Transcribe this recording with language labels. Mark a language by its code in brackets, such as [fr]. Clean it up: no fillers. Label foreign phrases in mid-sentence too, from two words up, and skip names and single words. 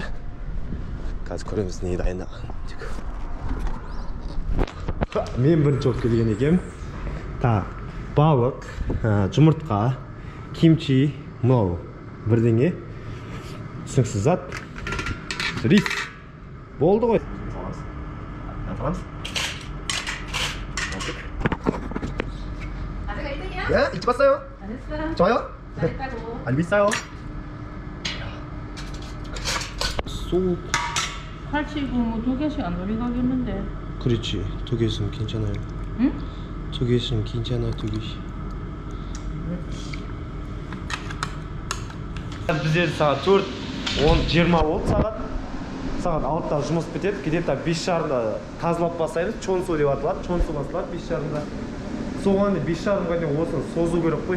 [kk] Қазір көреміз не дайындаған. Мен бірінші болып келген екем. Балық, жұмыртқа, кимчи, мынау бірдеңе. Түсініксіз зат. Рис. Болды ғой. Атырамыз. [ko] 예, 일찍 왔어요. 잘했어. 좋아요? 잘했다고. 알고 있어요. 소. 팔치고 뭐 2개씩 안 놀이 가겠는데. 그렇지. 2개 있으면 괜찮아요. 응? 2개 있으면 괜찮아, 2개씩. [kk] Бізде сағат 4:20 болды сағат. Сағат 6-да жұмыс бітеді. Где-то 5:30-да тазалап басайды. Чонсу деп аталады. Чонсу басылады 5:30-да. Соған 5:30-ға дейін осыны созу керек қой.